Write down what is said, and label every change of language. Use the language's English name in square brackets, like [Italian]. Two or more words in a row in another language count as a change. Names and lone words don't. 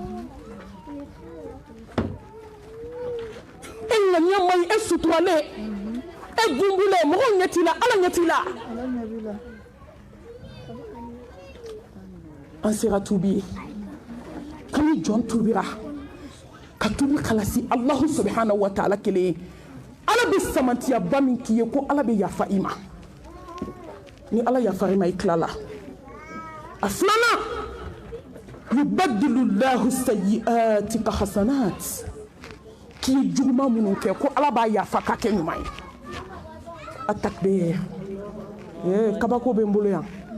[Bambara] e ŋaniya man ɲi e suturalen e gunbulen mɔgɔw ɲɛ t'i la ala ɲɛ t'i la an sera tuubi ye kami jɔn tubira ka tubi kalasi [Arabic] الله سبحانه وتعالى [Bambara] kelen ye ala bɛ samantiyaba min k'i ye ko ala bɛ yafa i ma ni ala yafara i ma i tilala a filanan [Arabic] يبدل الله سيئاتك حسنات [Bambara] k'i ye juguman minnu kɛ ko ala b'a yafa k'a kɛ ɲuman ye a takbir kabako bɛ n bolo yan